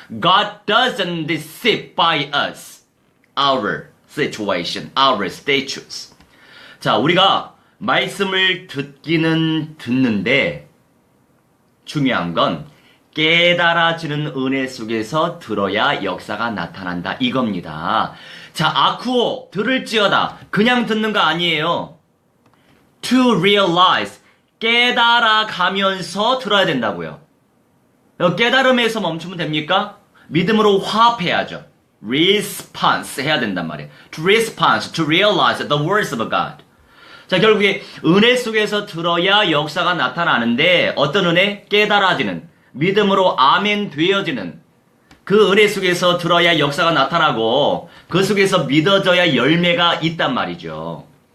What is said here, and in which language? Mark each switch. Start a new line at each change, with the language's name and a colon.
English: God doesn't deceive by us, our situation, our status.
Korean: 자, 우리가 말씀을 듣기는 듣는데 중요한 건 깨달아지는 은혜 속에서 들어야 역사가 나타난다 이겁니다. 자, 아쿠오 들을지어다 그냥 듣는 거 아니에요.
English: To realize
Korean: 깨달아가면서 들어야 된다고요. 깨달음에서 멈추면 됩니까? 믿음으로 화합해야죠. Response 해야 된단 말이에요.
English: To response, to realize the words of God.
Korean: 자, 결국에 은혜 속에서 들어야 역사가 나타나는데 어떤 은혜? 깨달아지는, 믿음으로 아멘 되어지는 그 은혜 속에서 들어야 역사가 나타나고 그 속에서 믿어져야 열매가 있단 말이죠.